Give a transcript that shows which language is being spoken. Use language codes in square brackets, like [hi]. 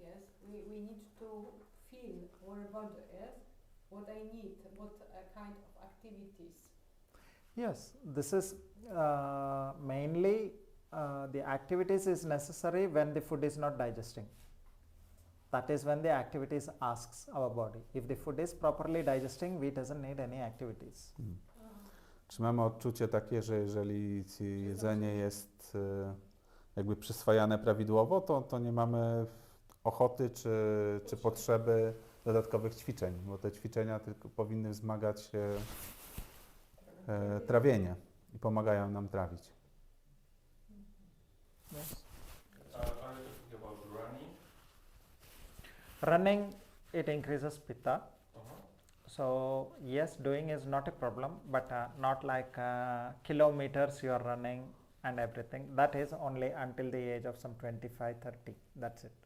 [en] Yes, we need to feel our body. Yes, what I need, what kind of activities. Yes, this is mainly the activities is necessary when the food is not digesting. That is when the activities asks our body. If the food is properly digesting, we doesn't need any activities. [pl] Czy mamy odczucie takie, że jeżeli jedzenie jest jakby przyswajane prawidłowo, to nie mamy ochoty czy potrzeby dodatkowych ćwiczeń, bo te ćwiczenia tylko powinny wzmagać trawienie i pomagają nam trawić. [en] Yes. Are you talking about running? Running, it increases pitta. Uh-huh. So yes, doing is not a problem, but not like kilometers you are running and everything. That is only until the age of some 25, 30. That's it.